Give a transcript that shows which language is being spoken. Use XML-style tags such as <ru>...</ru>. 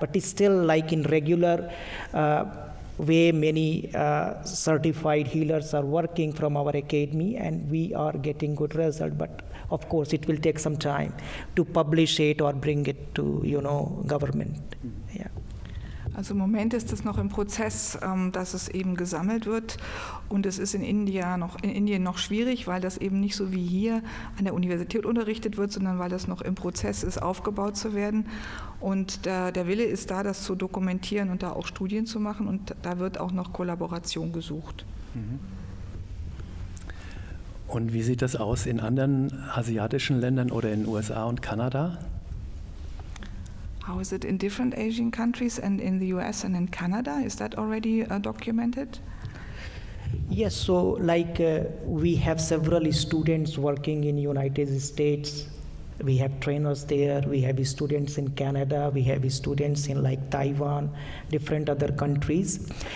<en>But it's still like in regular way, many certified healers are working from our academy, and we are getting good result. But of course, it will take some time to publish it or bring it to government. Yeah.</en> <de>Also im Moment ist es noch im Prozess, dass es eben gesammelt wird, und es ist in Indien noch schwierig, weil das eben nicht so wie hier an der Universität unterrichtet wird, sondern weil das noch im Prozess ist, aufgebaut zu werden, und der Wille ist da, das zu dokumentieren und da auch Studien zu machen, und da wird auch noch Kollaboration gesucht. Und wie sieht das aus in anderen asiatischen Ländern oder in den USA und Kanada?</de> <en>How is it in different Asian countries and in the US and in Canada? Is that already documented? Yes, so we have several students working in United States. We have trainers there. We have students in Canada. We have students in Taiwan, different other countries.</en>